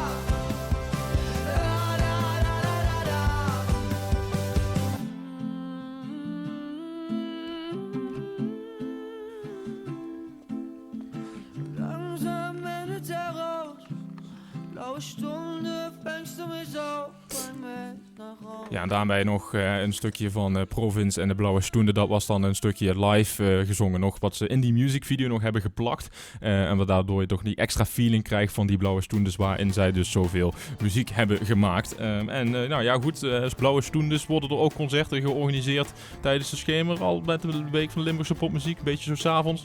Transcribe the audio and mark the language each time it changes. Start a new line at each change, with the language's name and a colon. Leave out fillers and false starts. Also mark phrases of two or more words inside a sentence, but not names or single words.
German: Langsam endet der Rausch. Blaue Stunde, fängst du mich auf. Bring mich nach Hause.
Dutch: Ja, en daarbij nog een stukje van Province en de Blauwe Stoende. Dat was dan een stukje live gezongen nog, wat ze in die musicvideo nog hebben geplakt. En waardoor je toch die extra feeling krijgt van die Blauwe Stoendes, waarin zij dus zoveel muziek hebben gemaakt. Nou ja, goed, als Blauwe Stoendes worden er ook concerten georganiseerd tijdens de schemer, al met de week van Limburgse popmuziek, een beetje zo 's avonds.